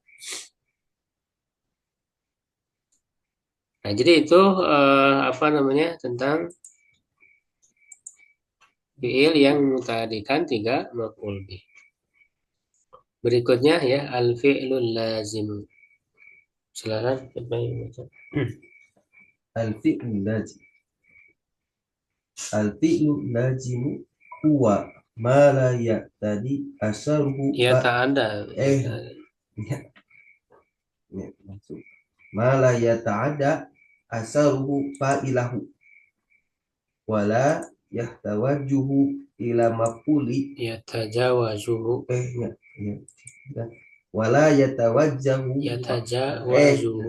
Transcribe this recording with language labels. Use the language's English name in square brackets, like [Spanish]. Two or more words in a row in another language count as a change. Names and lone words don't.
[Indonesian] Nah jadi itu apa namanya tentang fiil yang muta'adikan 3 [Arabic] مفعول به. [Indonesian] Berikutnya ya [Arabic] الفعل اللازم. [Indonesian] Silakan siapa yang baca? [Arabic] الفعل لازم. الفعل اللازم هو ما لا يتعدى أثره [Indonesian] Ya tak ada. [Arabic] ya, maksud ما لا يتعدى أثره فاعله ولا يتوجه إلى مفعول يتجاوزه. ya, ya. ولا يتوجه Yatajawazuhu.